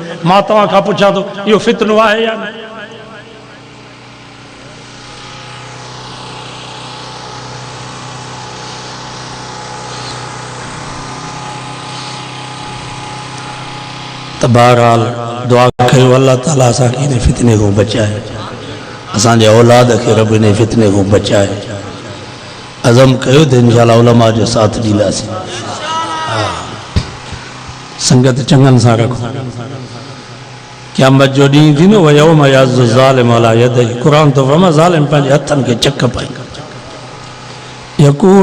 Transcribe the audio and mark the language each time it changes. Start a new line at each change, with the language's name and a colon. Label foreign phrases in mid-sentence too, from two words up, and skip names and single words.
Sindhi: मां तव्हां खां पुछां थो इहो फितनो आहे या न? तो बहरहाल दुआ कयो अल्लाह ताला असांखे इन फितने को बचाए, असांजे औलाद खे रब इन फितने को बचाए। अज़म कयो त इंशाअल्लाह उलमा जो साथ ॾींदासीं। संगत चङनि सां रखो। क़यामत जो ॾींहुं थींदो
Arabic: ويوم يعض الظالم على يديه.
Sindhi: क़ुरान तो फरमा ज़ालिम पंहिंजे हथनि खे चक पाईंदो।
Arabic: يقول